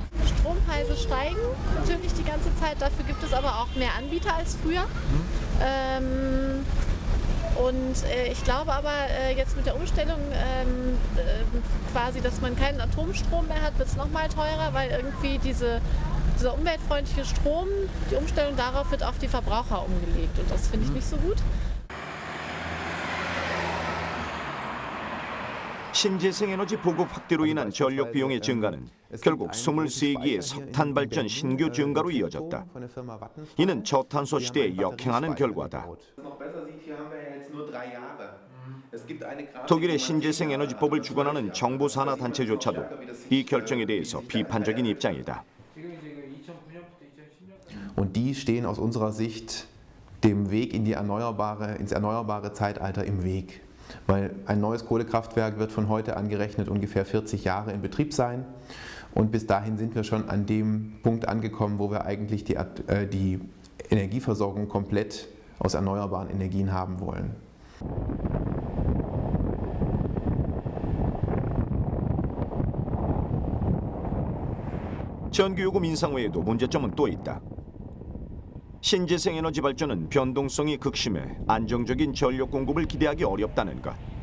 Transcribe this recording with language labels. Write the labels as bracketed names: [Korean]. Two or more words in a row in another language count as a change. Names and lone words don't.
[German] Strompreise steigen natürlich die ganze Zeit, dafür gibt es aber auch mehr Anbieter als früher. Und ich glaube aber, jetzt mit der Umstellung quasi, dass man keinen Atomstrom mehr hat, wird es nochmal teurer, weil irgendwie dieser umweltfreundliche Strom, die Umstellung darauf wird auf die Verbraucher umgelegt. Und das finde ich nicht so gut. [Korean] 신재생 에너지 보급 확대로 인한 전력 비용의 증가는 결국 23기의 석탄 발전 신규 증가로 이어졌다. 이는 저탄소 시대에 역행하는 결과다. 독일의 신재생 에너지법을 주관하는 정부 산하 단체조차도 이 결정에 대해서 비판적인 입장이다. [German] Und die stehen aus unserer Sicht dem Weg ins erneuerbare Zeitalter im Weg. Weil ein neues Kohlekraftwerk wird von heute angerechnet ungefähr 40 Jahre in Betrieb sein. Und bis dahin sind wir schon an dem Punkt angekommen, wo wir eigentlich die Energieversorgung komplett aus erneuerbaren Energien haben wollen. [Korean] 전기요금 인상 외에도 문제점은 또 있다. 신재생 에너지 발전은 변동성이 극심해 안정적인 전력 공급을 기대하기 어렵다는 것.